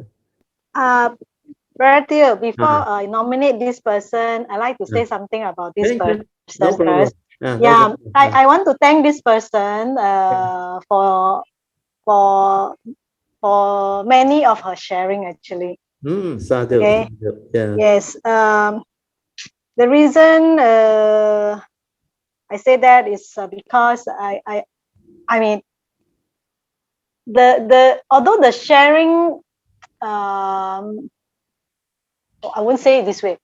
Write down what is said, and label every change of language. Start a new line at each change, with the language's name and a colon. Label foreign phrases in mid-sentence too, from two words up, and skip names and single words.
English: Brother, before Uh, I nominate this person, I like to uh, say something about this Thank you. person No problem. first. No Yeah, problem. I want to thank this person for for many of her sharing actually. Sadhu, Okay. sadhu. Yeah. Yes. The reason I say that is because I mean the although the sharing I won't say it this way.